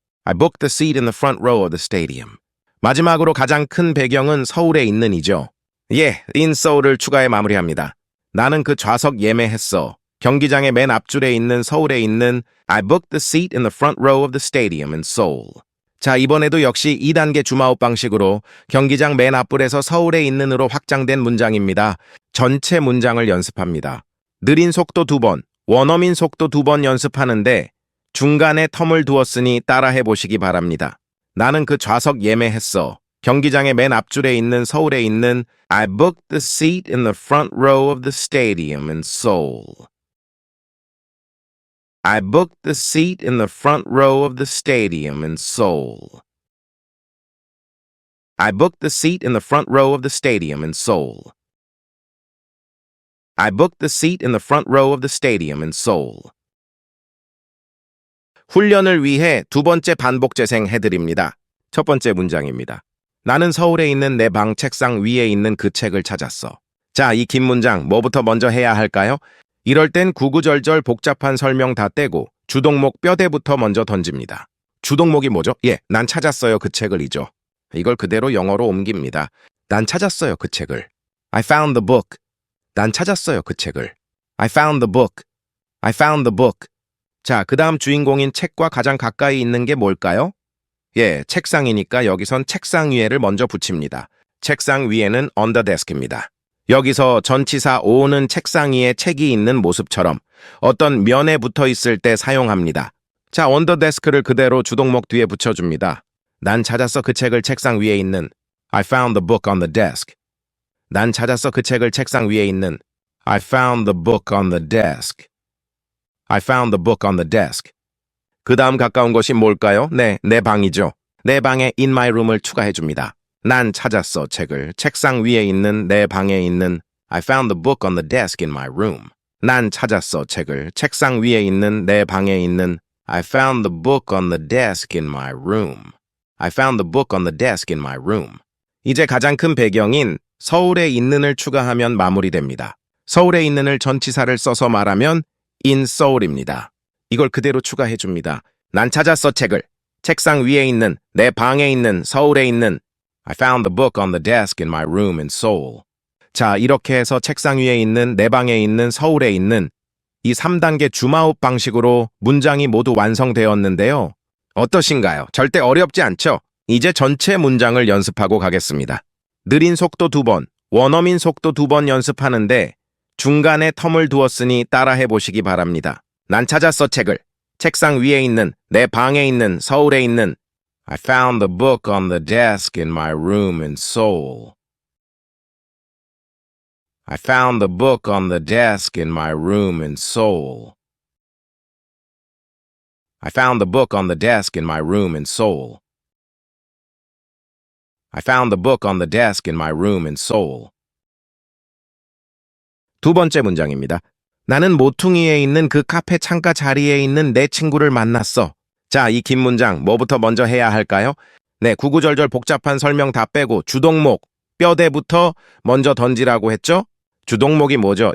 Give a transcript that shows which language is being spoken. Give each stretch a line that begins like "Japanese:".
English: I booked the seat in the front row of the stadium.
Korean: 마지막으로 가장 큰 배경은 서울에 있는이죠. 예, in Seoul을 추가해 마무리합니다. 나는 그 좌석 예매했어. 경기장의 맨 앞줄에 있는 서울에 있는
English: I booked the seat in the front row of the stadium in Seoul.
Korean: 자, 이번에도 역시 2단계 줌아웃 방식으로 경기장 맨 앞불에서 서울에 있는으로 확장된 문장입니다. 전체 문장을 연습합니다. 느린 속도 2번, 원어민 속도 2번 연습하는데 중간에 텀을 두었으니 따라해 보시기 바랍니다. 나는 그 좌석 예매했어. 경기장의 맨 앞줄에 있는 서울에 있는
English: I booked the seat in the front row of the stadium in Seoul. I booked the seat in the front row of the stadium in Seoul. I booked the seat in the front row of the stadium in Seoul. I booked the seat in the front row of the stadium in Seoul.
Korean: 훈련을 위해 두 번째 반복 재생 해드립니다. 첫 번째 문장입니다. 나는 서울에 있는 내 방 책상 위에 있는 그 책을 찾았어. 자, 이 긴 문장 뭐부터 먼저 해야 할까요? 이럴 땐 구구절절 복잡한 설명 다 떼고 주동목 뼈대부터 먼저 던집니다. 주동목이 뭐죠? 예, 난 찾았어요 그 책을 이죠. 이걸 그대로 영어로 옮깁니다. 난 찾았어요 그 책을.
English: I found the book. 난 찾았어요 그 책을. I found the book. I found the book.
Korean: 자, 그 다음 주인공인 책과 가장 가까이 있는 게 뭘까요? 예, 책상이니까 여기선 책상 위에를 먼저 붙입니다. 책상 위에는 on the desk입니다. 여기서 전치사 on은 책상 위에 책이 있는 모습처럼 어떤 면에 붙어 있을 때 사용합니다. 자, on the desk를 그대로 주동목 뒤에 붙여줍니다. 난 찾았어 그 책을 책상 위에 있는
English: I found the book on the desk.
Korean: 난 찾았어 그 책을 책상 위에 있는
English: I found the book on the desk. I found the book on the desk.
Korean: 그 다음 가까운 것이 뭘까요? 네, 내 방이죠. 내 방에 in my room을 추가해줍니다. 난 찾았어 책을 책상 위에 있는 내 방에 있는
English: I found the book on the desk in my room.
Korean: 난 찾았어 책을 책상 위에 있는 내 방에 있는
English: I found the book on the desk in my room. I found the book on the desk in my room.
Korean: 이제 가장 큰 배경인 서울에 있는을 추가하면 마무리됩니다. 서울에 있는을 전치사를 써서 말하면 in Seoul입니다. 이걸 그대로 추가해줍니다. 난 찾았어 책을 책상 위에 있는 내 방에 있는 서울에 있는
English: I found the book on the desk in my room in Seoul.
Korean: 자, 이렇게 해서 책상 위에 있는 내 방에 있는 서울에 있는 이 3단계 줌아웃 방식으로 문장이 모두 완성되었는데요. 어떠신가요? 절대 어렵지 않죠? 이제 전체 문장을 연습하고 가겠습니다. 느린 속도 2번, 원어민 속도 2번 연습하는데 중간에 텀을 두었으니 따라해 보시기 바랍니다. 난 찾았어 책을 책상 위에 있는 내 방에 있는 서울에 있는
English: I found the book on the desk in my room in Seoul. I found the book on the desk in my room in Seoul. I found the book on the desk in my room in Seoul. I found the book on the desk in my room in Seoul.
Korean: 두 번째 문장입니다. 나는 모퉁이에 있는 그 카페 창가 자리에 있는 내 친구를 만났어. 자, 이 긴 문장 뭐부터 먼저 해야 할까요? 네, 구구절절 복잡한 설명 다 빼고 주동목, 뼈대부터 먼저 던지라고 했죠? 주동목이 뭐죠?